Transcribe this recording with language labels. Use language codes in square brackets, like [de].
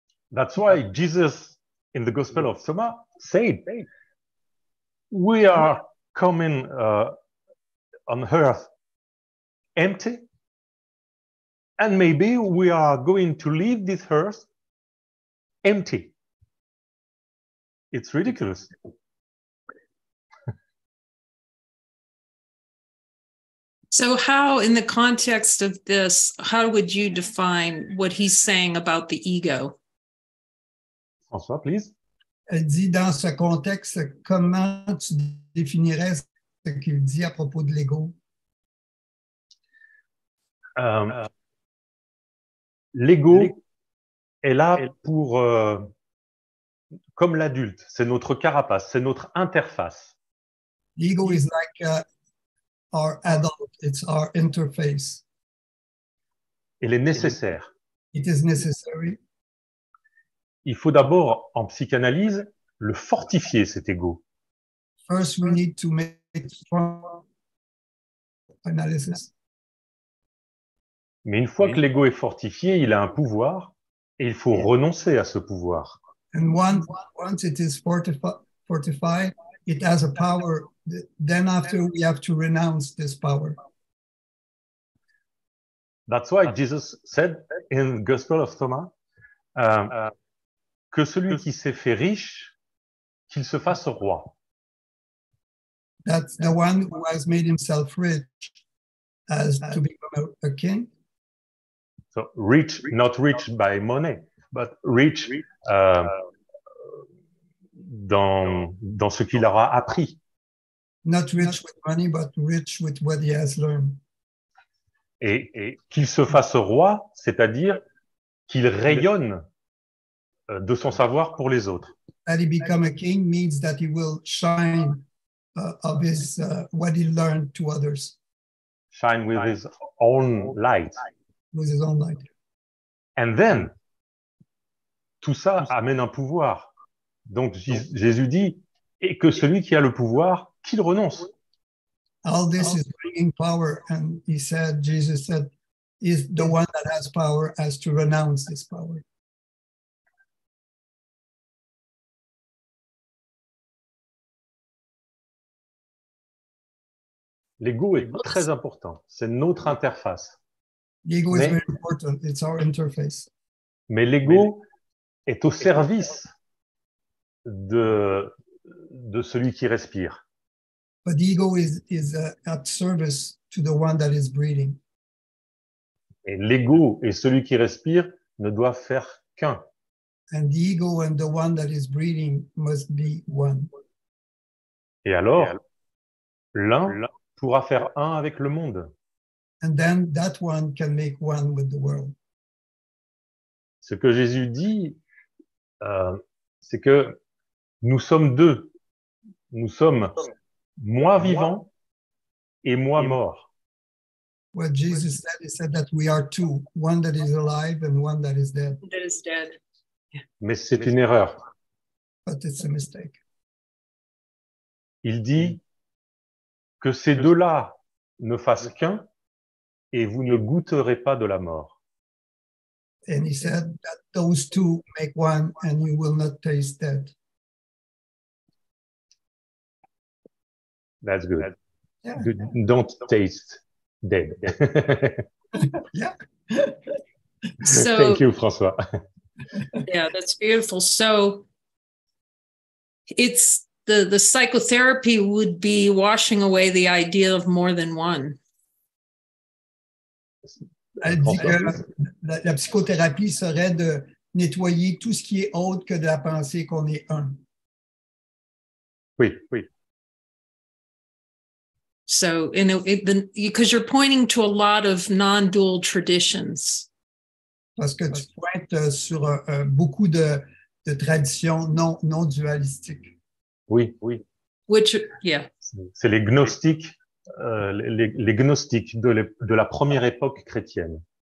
[en] That's why Jesus in the Gospel of Thomas said, we are coming on earth empty, and maybe we are going to leave this earth empty. It's ridiculous. So how, in the context of this, how would you define what he's saying about the ego? François, please. [fr] Elle dit, dans ce contexte, comment tu définirais ce qu'il dit à propos de l'ego? L'ego est là pour, comme l'adulte, c'est notre carapace, c'est notre interface. [en] L'ego is like our adult, it's our interface. [fr] Il est nécessaire. [en] It is necessary. [fr] Il faut d'abord, en psychanalyse, le fortifier, cet ego. [en] First, we need to make strong analysis. [fr] Mais une fois que l'ego est fortifié, il a un pouvoir et il faut renoncer à ce pouvoir. [en] And once it is fortified, it has a power. Then after, we have to renounce this power. That's why Jesus said in the Gospel of Thomas [fr] que celui qui s'est fait riche, qu'il se fasse roi. [en] That's the one who has made himself rich as to become a king. So rich, not rich by money, but rich [fr] dans ce qu'il aura appris. [en] Not rich with money, but rich with what he has learned. [fr] Et qu'il se fasse roi, c'est-à-dire qu'il rayonne de son savoir pour les autres. [en] That he become a king means that he will shine of his what he learned to others. Shine with his own light. With his own light. And then, [fr] tout ça amène un pouvoir. Donc Jésus dit, et que celui qui a le pouvoir, qu'il renonce. [en] All this is bringing power, and Jesus said, is the one that has power has to renounce this power. [fr] L'ego est très important, c'est notre interface. [en] L'ego is very important, it's our interface. [fr] Mais l'ego est au service de celui qui respire. [en] But the ego is at service to the one that is breathing. [fr] Et l'ego et celui qui respire ne doivent faire qu'un. [en] And the ego and the one that is breathing must be one. [fr] Et alors, l'un pourra faire un avec le monde. [en] And then that one can make one with the world. [fr] Ce que Jésus dit, c'est que nous sommes deux. Nous sommes moi vivant et moi mort. [en] What Jesus said, he said that we are two, one that is alive and one that is dead. That is dead. [fr] Mais c'est une erreur. [en] But it's a mistake. [fr] Il dit que ces deux-là ne fassent qu'un et vous ne goûterez pas de la mort. [en] And he said that those two make one and you will not taste death. That's good. Yeah. Don't taste dead. Yeah. So, Thank you, François. yeah, that's beautiful. So it's the psychotherapy would be washing away the idea of more than one. [fr] Elle dit que la psychothérapie serait de nettoyer tout ce qui est autre que de la pensée qu'on est un. Oui, oui. [en] So, because you're pointing to a lot of non-dual traditions. [fr] Parce que tu pointes sur beaucoup de traditions non dualistiques. Oui, oui. [en] Which, yeah. [fr] C'est les gnostiques, les gnostiques de la première époque chrétienne.